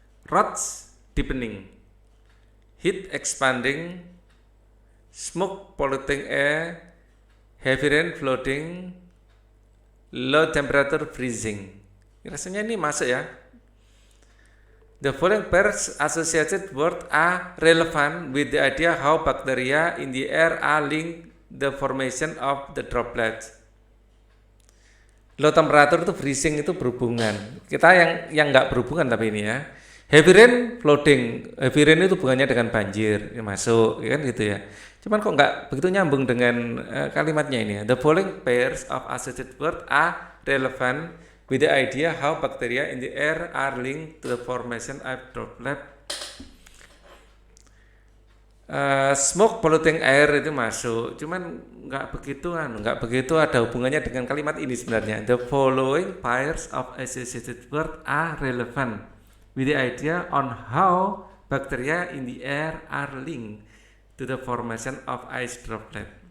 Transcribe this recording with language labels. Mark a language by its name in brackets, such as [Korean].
[English] Rods deepening, heat expanding, smoke polluting air, heavy rain flooding, low temperature freezing. [Indonesian] Rasanya ini masuk ya. [English] The following pairs associated words are relevant with the idea how bacteria in the air are linked the formation of the droplets. [Indonesian] Low temperature itu freezing itu berhubungan. Kita yang nggak berhubungan tapi ini ya. [English] Heavy rain flooding. [Indonesian] Heavy rain itu hubungannya dengan banjir, ya masuk ya kan gitu ya. Cuman kok nggak begitu nyambung dengan kalimatnya ini ya. [English] The following pairs of associated words are relevant with the idea how bacteria in the air are linked to the formation of droplet. Smoke polluting air [Indonesian] itu masuk, cuman nggak begitu ada hubungannya dengan kalimat ini sebenarnya. [English] The following pairs of associated words are relevant with the idea on how bacteria in the air are linked to the formation of ice droplet.